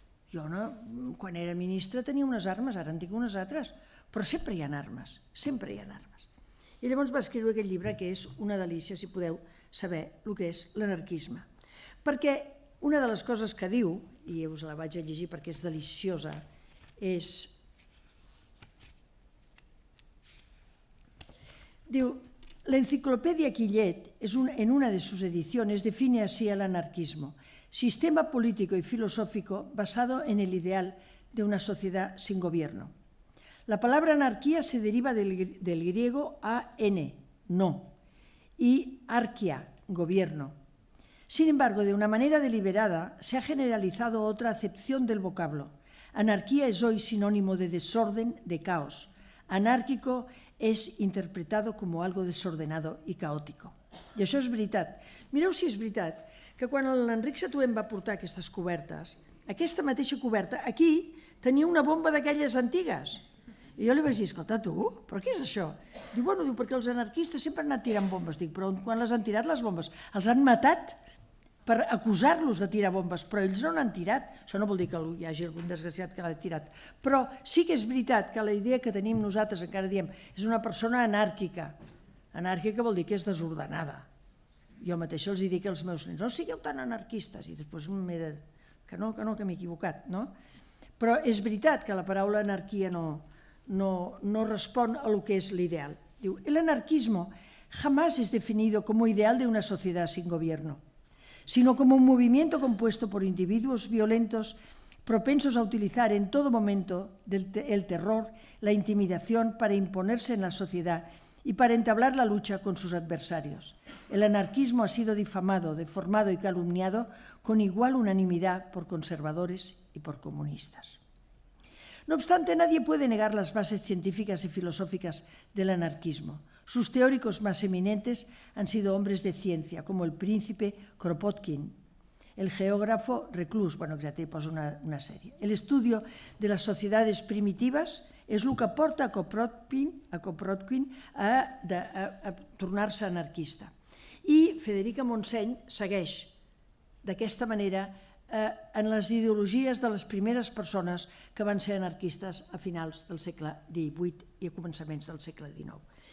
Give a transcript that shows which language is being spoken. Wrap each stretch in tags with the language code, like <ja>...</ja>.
<ca>Jo, quan era ministra, tenia unes armes, ara en tinc unes altres, però sempre hi ha armes, sempre hi ha armes. I llavors va escriure aquest llibre, que és una delícia, si podeu saber el que és l'anarquisme. Perquè una de les coses que diu, i us la vaig a llegir perquè és deliciosa, és...</ca> <es>Diu, la enciclopedia Quillet, en una de sus ediciones, define así al anarquismo: sistema político y filosófico basado en el ideal de una sociedad sin gobierno. La palabra anarquía se deriva del griego an, no, y arquia, gobierno. Sin embargo, de una manera deliberada, se ha generalizado otra acepción del vocablo. Anarquía es hoy sinónimo de desorden, de caos.</es> <ca>Anárquico és interpretat com algo desordenado i caòtico. I això és veritat. Mireu si és veritat que quan l'Enric Satuent va portar aquestes cobertes, aquesta mateixa coberta, aquí tenia una bomba d'aquelles antigues. I jo li vaig dir, escolta, tu, però què és això? Diu, perquè els anarquistes sempre han anat tirant bombes. Dic, però quan les han tirat les bombes? Els han matat per acusar-los de tirar bombes, però ells no n'han tirat. Això no vol dir que hi hagi algun desgraciat que l'ha tirat. Però sí que és veritat que la idea que tenim nosaltres, encara diem, és una persona anàrquica. Anàrquica vol dir que és desordenada. Jo mateixa els dic als meus nens, no sigueu tan anarquistes, i després m'he de... que m'he equivocat, no? Però és veritat que la paraula anarquia no respon a lo que es l'ideal.</ca> <es>Diu, el anarquismo jamás es definido como ideal de una sociedad sin gobierno, sino como un movimiento compuesto por individuos violentos propensos a utilizar en todo momento el terror, la intimidación para imponerse en la sociedad y para entablar la lucha con sus adversarios. El anarquismo ha sido difamado, deformado y calumniado con igual unanimidad por conservadores y por comunistas. No obstante, nadie puede negar las bases científicas y filosóficas del anarquismo. Sus teóricos más eminentes han sido hombres de ciencia, como el príncipe Kropotkin, el geógrafo Reclus, ya te poso una serie. El estudio de las sociedades primitivas</es> <ca>és el que porta a Kropotkin a tornar-se anarquista. I Federica Montseny segueix d'aquesta manera en les ideologies de les primeres persones que van ser anarquistes a finals del segle XVIII i a començaments del segle XIX.</ca>